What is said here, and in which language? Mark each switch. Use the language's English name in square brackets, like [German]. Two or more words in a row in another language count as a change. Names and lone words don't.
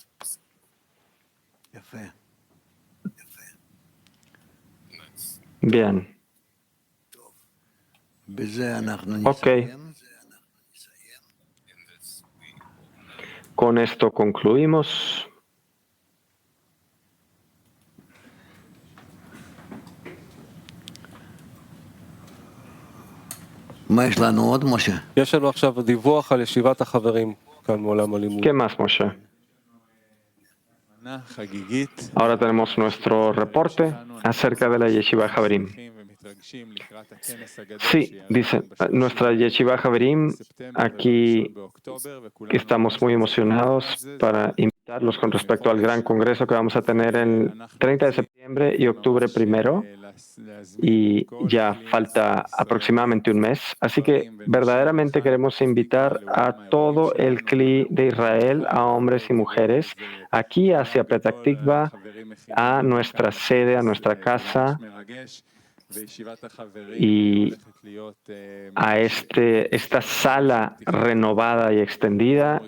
[Spanish] Bien. Ok. Con esto concluimos. [Hebrew] יש לנו עכשיו דיווח על ישיבת החברים כאן מעולם הלימוד. [Spanish] ¿Qué más, Moshe? Ahora tenemos nuestro reporte acerca de la Yeshiva Haverim. [Hebrew] מתרגשים לקראת הכנס הגדול [Spanish] Sí, [Hebrew] שיהיה [Spanish] dice [Hebrew] לנו [Spanish] nuestra Yeshiva Haverim, [Hebrew] בספטמבר [Spanish] aquí [Hebrew] וב-1 באוקטובר, וכולנו [Spanish] estamos muy [Hebrew] ממש רוצים [Spanish] emocionados [Hebrew] את זה. [Spanish] para invitarlos con respecto al gran congreso que vamos a tener el 30 de septiembre y octubre primero, y ya falta aproximadamente un mes. Así que verdaderamente queremos invitar a todo el CLI de Israel, a hombres y mujeres, aquí hacia Petah Tikva, a nuestra sede, a nuestra casa, y a esta sala renovada y extendida.